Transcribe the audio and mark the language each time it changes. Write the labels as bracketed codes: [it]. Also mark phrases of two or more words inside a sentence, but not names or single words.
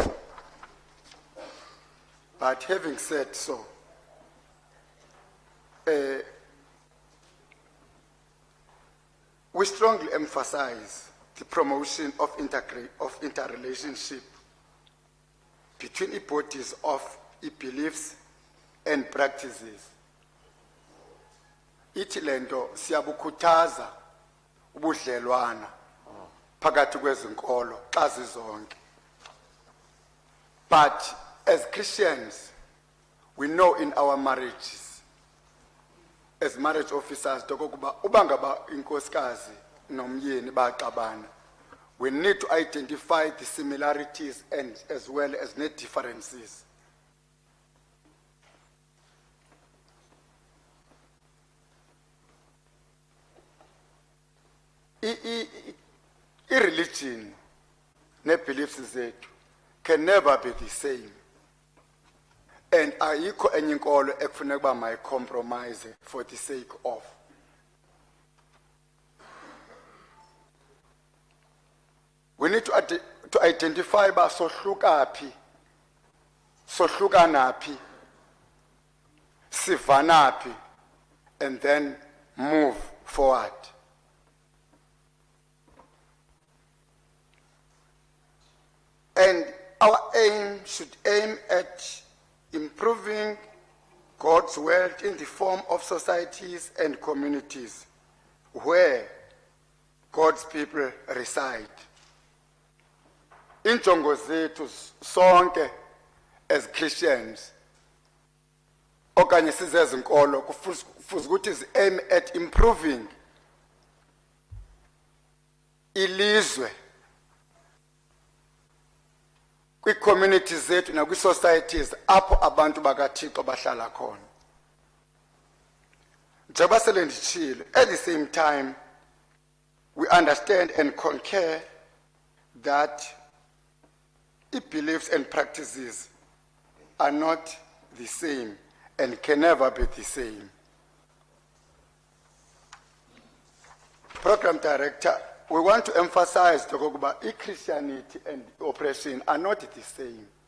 [en] But having said so, we strongly emphasize the promotion of interrelationship between the bodies of beliefs and practices. [xh] Ithi lento siyabukhuthaza ubudlelwana phakathi kwezinkolo xa zizonke. [en] But as Christians, we know in our marriages, as marriage officers, [xh] dokokuba ubangaba inkosikazi nomyeni baxabana, [en] we need to identify the similarities and as well as the differences. Religion, ne beliefs zethu can never be the same. [xh] And ayikho enye inkolo ekufuneka uba mayikompromise [en] for the sake of. we need to identify [xh] ba sohlukapi, sohlukanapi, sivanapi, [en] and then move forward. And our aim should aim at improving God's world in the form of societies and communities where God's people reside. [xh] Injongo zethu sonke [en] as Christians, [xh] okanye sizezinkolo, kufuze ukuthi zi [en] aim at improving [xh] ilizwe kwi-communities zethu nakwi-societies apho abantu bakaThixo bahlala khona. Njengoba sele nditshilo, [en] at the same time we understand and concur that beliefs and practices are not the same and can never be the same. Program Director, we want to emphasize that Christianity and oppression are not the same.